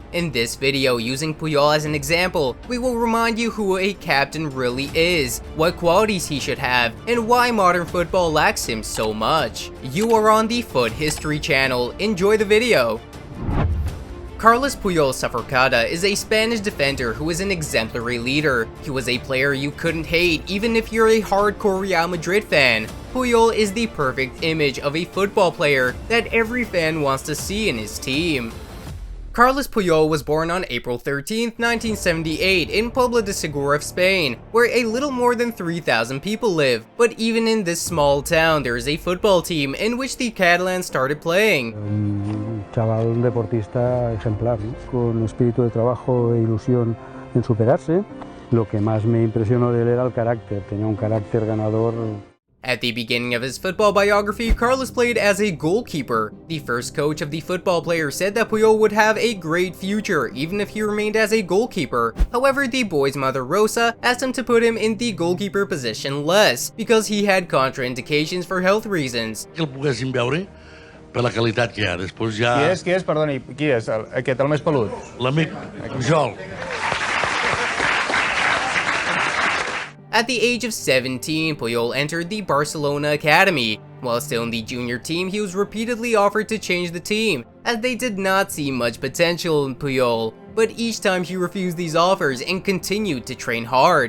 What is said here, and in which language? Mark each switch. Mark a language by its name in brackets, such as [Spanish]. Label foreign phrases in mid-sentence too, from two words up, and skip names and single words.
[English] In this video, using Puyol as an example, we will remind you who a captain really is, what qualities he should have, and why modern football lacks him so much. You are on the Foot History channel. Enjoy the video. Carles Puyol Saforcada is a Spanish defender who is an exemplary leader. He was a player you couldn't hate even if you're a hardcore Real Madrid fan. Puyol is the perfect image of a football player that every fan wants to see in his team. Carles Puyol was born on April 13, 1978 in Puebla de Segura of Spain, where a little more than 3,000 people live. But even in this small town, there is a football team in which the Catalans started playing. [Spanish] Chaval deportista ejemplar, ¿no? Con espíritu de trabajo e ilusión en superarse. Lo que más me impresionó de él era el carácter, tenía un carácter ganador. At the beginning of his football biography, Carles played as a goalkeeper. The first coach of the football player said that Puyol would have a great future even if he remained as a goalkeeper. However, the boy's mother Rosa asked him to put him in the goalkeeper position less because he had contraindications for health reasons. [Catalan] Que el poguéssim veure per la qualitat que hi ha. Després ja... Qui és? Perdoni, qui és? Aquest, el més pelut? L'amic Pujol. [English] At the age of 17, Puyol entered the Barcelona academy. While still in the junior team, he was repeatedly offered to change the team, as they did not see much potential in Puyol, but each time he refused these offers and continued to train hard.